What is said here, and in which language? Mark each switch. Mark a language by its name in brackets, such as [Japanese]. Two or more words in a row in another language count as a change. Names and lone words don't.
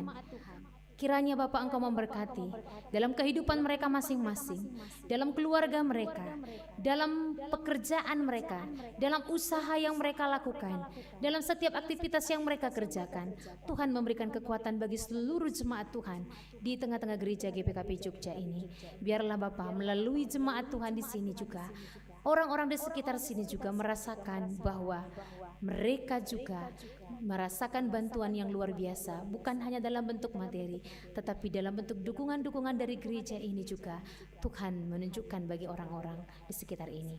[Indonesian] Kiranya Bapa Engkau memberkati dalam kehidupan mereka masing-masing, dalam keluarga mereka, dalam pekerjaan mereka, dalam usaha yang mereka lakukan, dalam setiap aktivitas yang mereka kerjakan. Tuhan memberikan kekuatan bagi seluruh jemaat Tuhan di tengah-tengah gereja GPKP Jogja ini. Biarlah Bapa melalui jemaat Tuhan di sini juga, orang-orang di sekitar sini juga merasakan bahwa mereka juga merasakan bantuan yang luar biasa, bukan hanya dalam bentuk materi, tetapi dalam bentuk dukungan-dukungan dari gereja ini juga Tuhan menunjukkan bagi orang-orang di sekitar ini.